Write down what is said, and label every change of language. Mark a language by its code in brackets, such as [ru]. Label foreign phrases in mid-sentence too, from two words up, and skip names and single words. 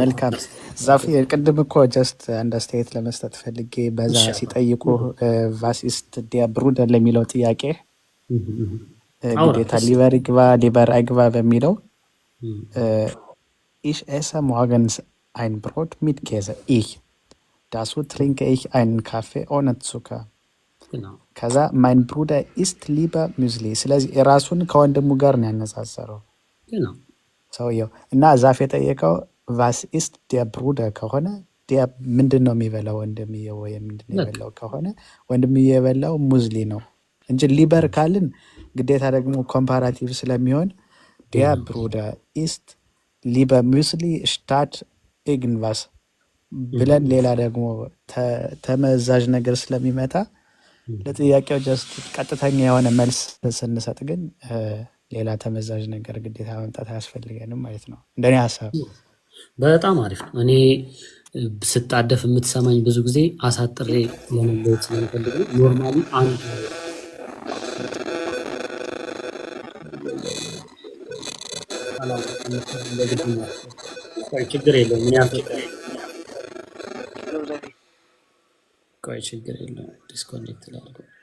[am] መልካም ዛፍ ቅድም እኮ ጀስት አንድ አስተያየት ለመስጠት ፈልጌ በዛ ሲጠይቁ [de] was ist der Bruder [am] ለሚለው ጥያቄ ግዴታ ሊበር ይግባ ሊበር አይግባ በሚለው [de] ich esse morgens ein Brot mit Käse. Dazu trinke ich einen Kaffee ohne Zucker. genau. [am] ከዛ [de] mein Bruder isst lieber Müsli. ስለዚህ የራሱን ከወንድሙ ጋር ነው ያነሳሰረው [am] genau. ሰውየው እና ዛፍ የጠየቀው [de] was ist der Bruder [am] ከሆነ der ምንድን ነው የሚበላው ወንድምየው ወይ ምንድን ነው የሚበላው ከሆነ ወንድምየው የበላው ሙዝሊ ነው እንጂ ሊበር ካልን ግዴታ ደግሞ ኮምፓራቲቭ ስለሚሆን [de] der Bruder isst lieber Müsli statt irgendwas [am] ብለን ሌላ ደግሞ ተመዛዥ ነገር ስለሚመጣ ለጥያቄው ጀስት ቀጥተኛ የሆነ መልስ ስንሰጥ ግን ሌላ ተመዛዥ ነገር ግዴታ መምጣት አያስፈልገንም ማለት ነው እንደኔ ሐሳብ። በጣም አሪፍ ነው። እኔ ስጣደፍ የምትሰማኝ ብዙ ጊዜ አሳጥሬ ለመለየት ስለምፈልግ ኖርማሊ አንድ ችግር የለውም። ቆይ ችግር የለውም። ዲስኮኔክት ላድርገው።